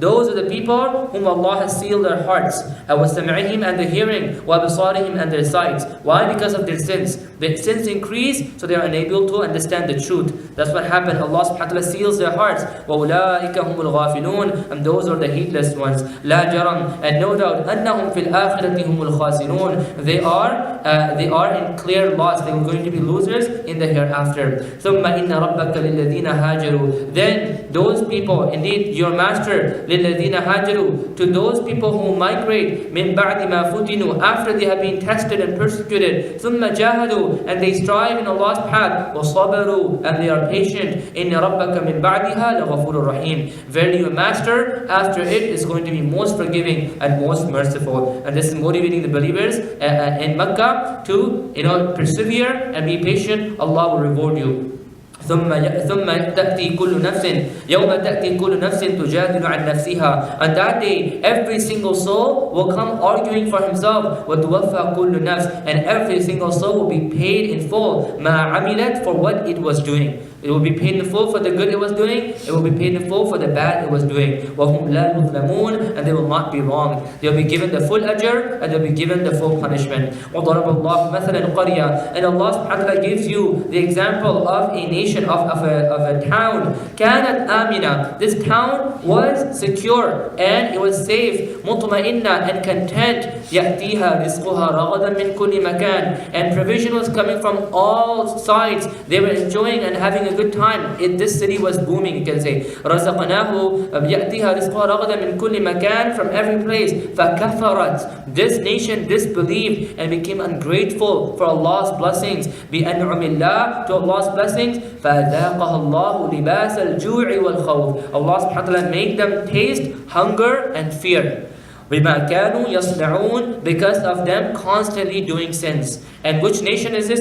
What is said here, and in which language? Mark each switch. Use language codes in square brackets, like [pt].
[en] Those are the people whom Allah has sealed their hearts, وَسَمْعِهِمْ, and their hearing, وَبِصَارِهِمْ, and their sights. Why? Because of their sins. Their sins increase, so they are unable to understand the truth. That's what happened. Allah subhanahu wa ta'ala seals their hearts. [ar] وَأُولَٰئِكَ هُمُ الْغَافِلُونَ. [en] And those are the heedless ones. [ar] لَا جَرَمْ. [en] And no doubt, [ar] أَنَّهُمْ فِي الْآخِرَةِ هُمُ الْخَاسِرُونَ. [en] They are in clear loss. They are going to be losers in the hereafter. [ar] ثُمَّ إِنَّ رَبَّكَ لِلَّذِينَ هَاجَرُوا. [en] Then those people, indeed your master, [ar] لِلَّذِينَ هَاجَرُوا, [en] to those people who migrate, [ar] مِن بَعْدِ مَا فُتِنُوا, [en] after they have been tested and persecuted, [ar] ثُمَّ جَاهَدُوا, [en] and they strive in Allah's path, وَصَبَرُوا, and they are patient, [ar] إِنَّ رَبَّكَ مِن بَعْدِهَا لَغَفُورٌ رَحِيمٌ. [en] Verily your master, after it, is going to be most forgiving and most merciful. And this is motivating the believers in Mecca to persevere and be patient. Allah will reward you. [ar] ثم تأتي كل نفس يوم تأتي كل نفس تجادل عن نفسها. [en] On that day, every single soul will come arguing for himself. [ar] وتوفى كل نفس, [en] and every single soul will be paid in full [ar] ما عملت, [en] for what it was doing. It will be paid in full for the good it was doing. It will be paid in full for the bad it was doing. [ar] وَهُمْ لَا يُظْلَمُونَ, [en] and they will not be wronged. They will be given the full ajr, and they will be given the full punishment. [ar] وَضَرَبَ اللَّهُ مَثَلًا قَرْيَةً. [en] And Allah subhanahu wa ta'ala gives you the example of a nation, of a town. [ar] كَانَتْ آمِنَةً. [en] This town was secure and it was safe. مُطْمَئِنَّةً, and content. [ar] يَأْتِيهَا رِزْقُهَا رَغَدًا مِنْ كُلِّ مَكَانٍ. [en] And provision was coming from all sides. They were enjoying and having a good time. This city was booming, you can say. [ar] رَزَقْنَاهُ يَأْتِيهَا رِزْقُهَا رَغَدًا مِنْ كُلِّ مَكَانٍ, [en] from every place. [ar] فَكَفَرَتْ. [en] This nation disbelieved and became ungrateful for Allah's blessings. [ar] بِأَنْعُمِ اللَّهِ, [en] to Allah's blessings. [ar] فَأَذَاقَهَا اللَّهُ لِبَاسَ الْجُوعِ وَالْخَوْفِ. [en] Allah subhanahu wa ta'ala made them taste hunger and fear. [ar] بِمَا كَانُوا يَصْنَعُونَ, [en] because of them constantly doing sins. And which nation is this?